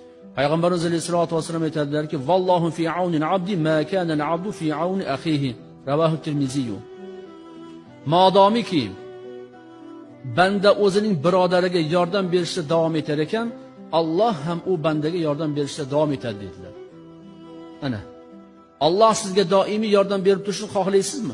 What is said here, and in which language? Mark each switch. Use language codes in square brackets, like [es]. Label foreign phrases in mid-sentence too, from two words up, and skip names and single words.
[uz] Payg'ambarimiz [ar] عليه الصلاة والسلام [uz] aytadilarki, [ar] "والله في عون العبد ما كان العبد في عون أخيه." رواه الترمذي. [uz] Modomiki banda o'zining birodariga yordam berishda davom etar ekan, Alloh ham u bandaga yordam berishda davom etadi dedilar. Ana, Alloh sizga doimiy yordam berib turishni xohlaysizmi?